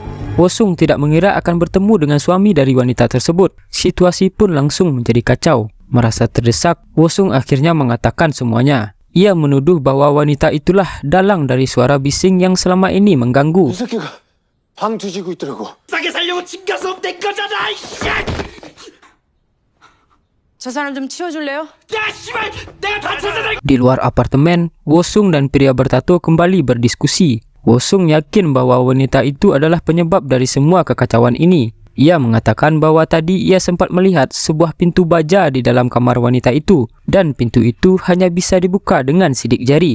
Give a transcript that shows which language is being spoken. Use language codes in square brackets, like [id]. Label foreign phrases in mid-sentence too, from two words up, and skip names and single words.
[id] Wosung tidak mengira akan bertemu dengan suami dari wanita tersebut. Situasi pun langsung menjadi kacau. Merasa terdesak, Wosung akhirnya mengatakan semuanya. Ia menuduh bahwa wanita itulah dalang dari suara bising yang selama ini mengganggu. [ko] 새끼가 방 뒤지고 있더라고. 싸게 살려고 층간소음 낸 거잖아. 저 사람 좀 치워줄래요? 야 씨발 내가 다쳤잖아. [id] Di luar apartemen, Wosung dan pria bertato kembali berdiskusi. Wosung yakin bahwa wanita itu adalah penyebab dari semua kekacauan ini. Ia mengatakan bahwa tadi ia sempat melihat sebuah pintu baja di dalam kamar wanita itu, dan pintu itu hanya bisa dibuka dengan sidik jari.